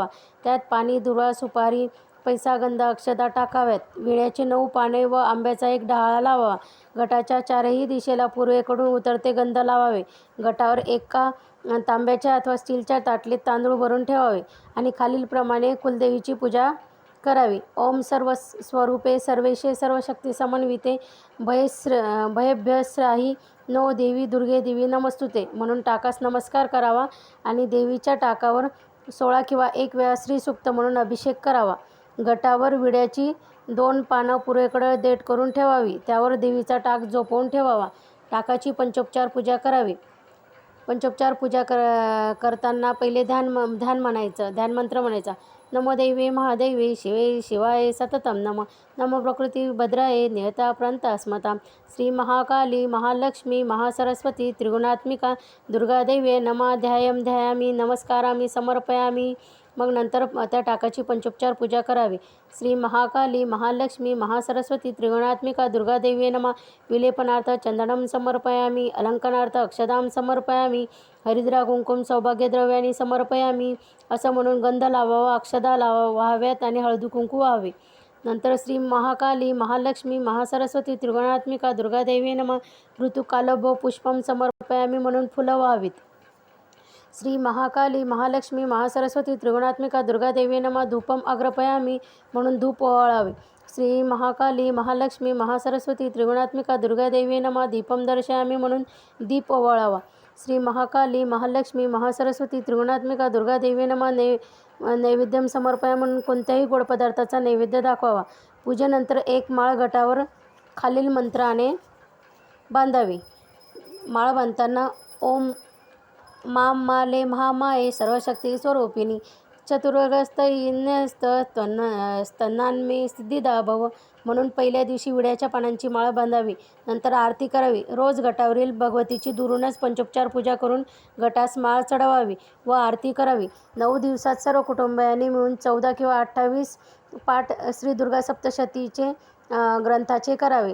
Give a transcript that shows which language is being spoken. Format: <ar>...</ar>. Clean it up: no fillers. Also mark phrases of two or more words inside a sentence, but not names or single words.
<mr>त्यात पाणी, दुर्वा, सुपारी, पैसा, गंध, अक्षता टाकाव्यात. विड्याची 9 पाने व आंब्याचा 1 डहाळा लावावा. घटाच्या 4ही दिशेला पूर्वेकडून उतरते गंध लावावे. घटावर एका तांब्याच्या अथवा स्टीलच्या ताटलीत तांदूळ भरून ठेवावे आणि खालीलप्रमाणे कुलदेवीची पूजा करावी.</mr> <sa>ओम सर्व स्वरूपे सर्वेशे सर्वशक्ती समन्विते भयभ्यस्त्राही नो देवी दुर्गे देवी नमस्तुते</sa> <mr>म्हणून टाकास नमस्कार करावा आणि देवीच्या टाकावर 16 किंवा 1 वेळा श्रीसूक्त म्हणून अभिषेक करावा. घटावर विड्याची 2 पानं पूर्वेकडे देठ करून ठेवावी. त्यावर देवीचा टाक झोपवून ठेवावा. टाकाची पंचोपचार पूजा करावी. पंचोपचार पूजा करताना पहिले ध्यानमंत्र म्हणायचा.</mr> <sa>नमो दैवे महादैवे शिवे शिवाय सततम नम. नमो प्रकृती भद्राये नियता प्रंता स्मता. श्री महाकाली महालक्ष्मी महासरस्वती त्रिगुणात्मिका दुर्गादैवे नमाध्यायं ध्यायामी नमस्कारामी समर्पयामी.</sa> <mr>मग नंतर त्या टाकाची पंचोपचार पूजा करावी.</mr> <sa>श्री महाकाली महालक्ष्मी महासरस्वती त्रिगुणात्मिका दुर्गादेवी नमः. विलेपनार्थ चंदनम समर्पयामी. अलंकरणार्थ अक्षदां समर्पयामी. हरिद्रा कुंकुम सौभाग्यद्रव्यानी समर्पयामी.</sa> <mr>असं म्हणून गंध लावावा, अक्षदा व्हाव्यात आणि हळदी कुंकू व्हावे.</mr> <sa>नंतर श्री महाकाली महालक्ष्मी महासरस्वती त्रिगुणात्मिका दुर्गादेवी नमः. ऋतुकालभो पुष्पम समर्पयामी</sa> <mr>म्हणून फुलं व्हावीत.</mr> <sa>श्री महाकाली महालक्ष्मी महासरस्वती त्रिगुणात्मिका दुर्गादेवी नमः. धूपम अग्रपयामी</sa> <mr>म्हणून धूप ओवाळावे.</mr> <sa>श्री महाकाली महालक्ष्मी महासरस्वती त्रिगुणात्मिका दुर्गादेवी नमः. दीपम दर्शयामी</sa> <mr>म्हणून दीप ओवाळावा.</mr> <sa>श्री महाकाली महालक्ष्मी महासरस्वती त्रिगुणात्मिका दुर्गादेवी नमः. नैवेद्यम समर्पयामी</sa> <mr>म्हणून कोणत्याही गोड पदार्थाचा नैवेद्य दाखवावा. पूजेनंतर 1 माळ घटावर खालील मंत्राने बांधावी. माळ बांधताना</mr> <sa>ओम माम माले महामाये सर्वशक्ती स्वरूपिणी स्तनान्मे सिद्धिदा भव</sa> <mr>म्हणून पहिल्या दिवशी विड्याच्या पानांची माळ बांधावी. नंतर आरती करावी. रोज घटावरील भगवतीची दुरूनच पंचोपचार पूजा करून घटास माळ चढवावी व आरती करावी. 9 दिवसात सर्व कुटुंबियांनी मिळून 14 किंवा 28 पाठ श्री दुर्गा सप्तशतीचे ग्रंथाचे करावे.</mr>